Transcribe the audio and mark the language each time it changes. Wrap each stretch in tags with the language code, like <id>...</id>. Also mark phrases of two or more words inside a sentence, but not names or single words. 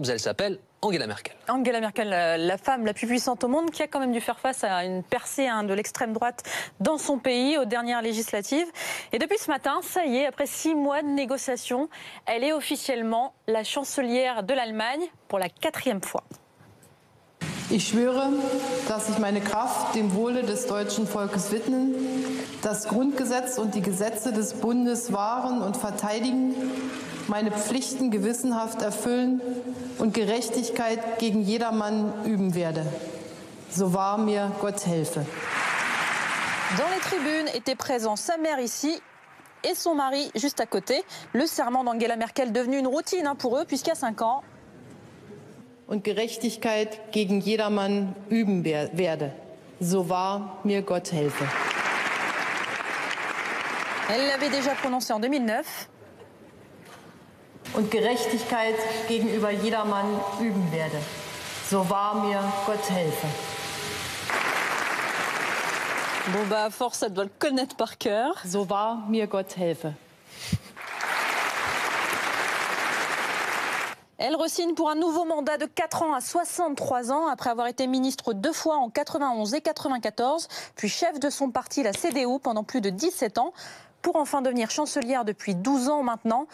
<fr>Elle s'appelle Angela Merkel. Angela Merkel, la femme la plus puissante au monde, qui a quand même dû faire face à une percée de l'extrême droite dans son pays aux dernières législatives. Et depuis ce matin, ça y est, après 6 mois de négociations, elle est officiellement la chancelière de l'Allemagne pour la 4e fois.</fr> <de>Ich schwöre, dass ich meine Kraft dem Wohle des deutschen Volkes widmen, das Grundgesetz und die Gesetze des Bundes wahren und verteidigen, meine Pflichten gewissenhaft erfüllen und Gerechtigkeit gegen jedermann üben werde. So wahr mir Gott helfe.</de> <fr>Dans les tribunes étaient présents sa mère ici et son mari juste à côté. Le serment d'Angela Merkel devenu une routine pour eux, puisqu'il y a 5 ans,</fr> <de>und Gerechtigkeit gegen jedermann üben werde. So wahr mir Gott helfe.</de> <fr>elle l'avait déjà prononcé en 2009.</fr> <de>Und Gerechtigkeit gegenüber jedermann üben werde. So wahr mir Gott helfe.</de> <fr>Bon bah à force, ça doit le connaître par cœur.</fr> <de>So wahr mir Gott helfe.</de> <fr>Elle re-signe pour un nouveau mandat de 4 ans à 63 ans, après avoir été ministre 2 fois en 91 et 94, puis chef de son parti, la CDU, pendant plus de 17 ans, pour enfin devenir chancelière depuis 12 ans maintenant.</fr>